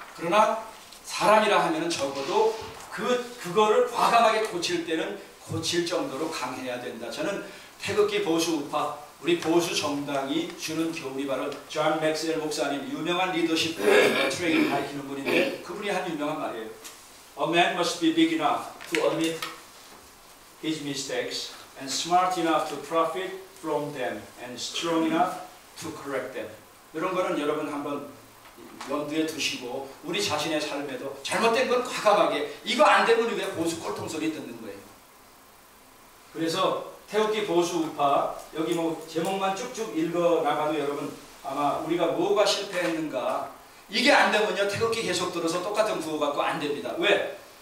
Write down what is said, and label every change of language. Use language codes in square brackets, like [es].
[ko] 그러나 사람이라 하면은 적어도 그거를 과감하게 고칠 때는 고칠 정도로 강해야 된다. 저는 태극기 보수 우파 우리 보수 정당이 주는 교훈이 바로 존 맥스웰 목사님 유명한 리더십 트레이닝 가르치는 분인데 그분이 한 유명한 말이에요. [en] A man must be big enough to admit his mistakes and smart enough to profit from them and strong enough to correct them. [ko] 이런 거는 여러분 한번 염두에 두시고 우리 자신의 삶에도 잘못된 건 과감하게 이거 안 되면 우리가 보수 꼴통 소리 듣는 거예요. 그래서 태극기 보수 우파 여기 뭐 제목만 쭉쭉 읽어 나가도 여러분 아마 우리가 뭐가 실패했는가 이게 안 되면요 태극기 계속 들어서 똑같은 구호 갖고 안 됩니다. 왜?